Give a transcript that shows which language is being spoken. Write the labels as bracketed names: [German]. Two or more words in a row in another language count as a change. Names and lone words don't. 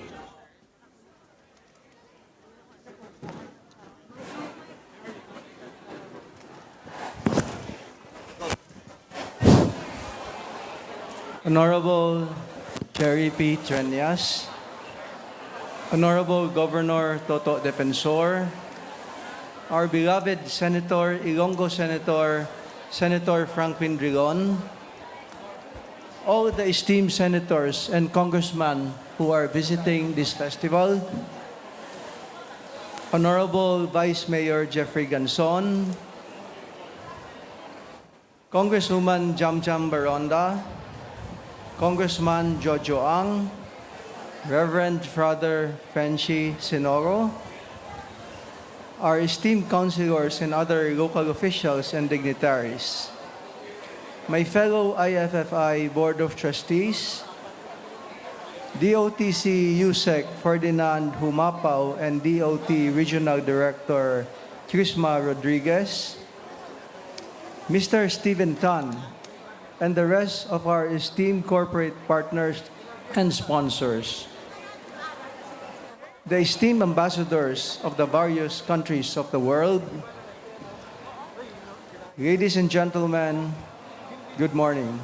[English] Honorable Jerry P. Treñas, Honorable Governor Toto Defensor, our beloved Senator, Ilonggo Senator, Senator Franklin Drilon, all the esteemed senators and congressmen who are visiting this festival, Honorable Vice Mayor Jeffrey Ganson, Congresswoman Jamjam Baronda, Congressman Jojo Ang, Reverend Father Frenchie Sinoro, our esteemed councilors and other local officials and dignitaries, my fellow IFFI Board of Trustees, DOTC USEC Ferdinand Humapao and DOT Regional Director Trisma Rodriguez, Mr. Stephen Tan, and the rest of our esteemed corporate partners and sponsors, the esteemed ambassadors of the various countries of the world, ladies and gentlemen, good morning.